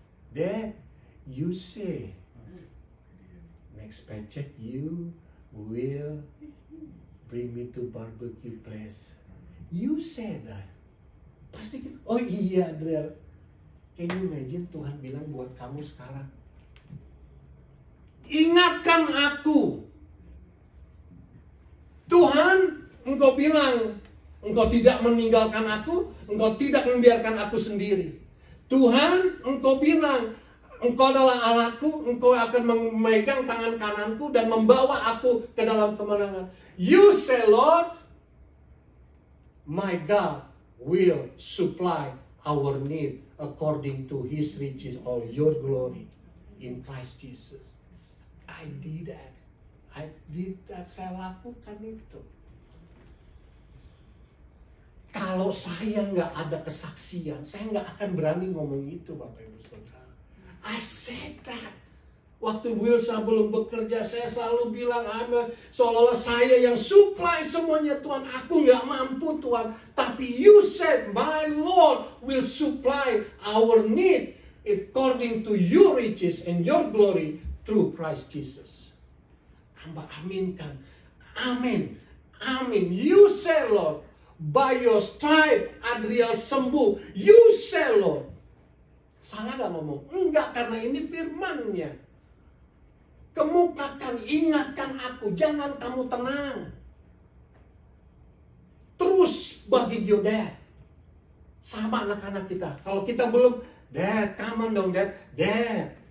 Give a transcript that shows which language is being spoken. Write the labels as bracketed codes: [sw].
[en] Dad, you say next paycheck you will bring me to barbecue place. You say that. [id] Pasti kita, oh iya Adriel. [en] Can you imagine [id] Tuhan bilang buat kamu sekarang, ingatkan aku. Tuhan, engkau bilang engkau tidak meninggalkan aku, engkau tidak membiarkan aku sendiri. Tuhan, engkau bilang engkau adalah Allahku, engkau akan memegang tangan kananku dan membawa aku ke dalam kemenangan. [en] You say, Lord, my God will supply our need according to His riches or your glory in Christ Jesus. I did that. [id] Saya lakukan itu. Kalau saya nggak ada kesaksian, saya nggak akan berani ngomong itu, Bapak Ibu Saudara. [en] I said that. [id] Waktu Wilsa belum bekerja, saya selalu bilang, seolah-olah saya yang supply semuanya, Tuhan. Aku nggak mampu, Tuhan. Tapi [en] you said, my Lord will supply our need according to your riches and your glory through Christ Jesus. [id] Hamba aminkan. Amin. Amin. [en] You say, Lord, by your stripe, Adriel sembuh. You say, Lord. [id] Salah gak ngomong? Enggak, karena ini firman-Nya. Kemukakan, ingatkan aku. Jangan kamu tenang. Terus bagi [en] your dad. [id] Sama anak-anak kita. Kalau kita belum, Dad, [en] come on [id] dong, Dad. Dad.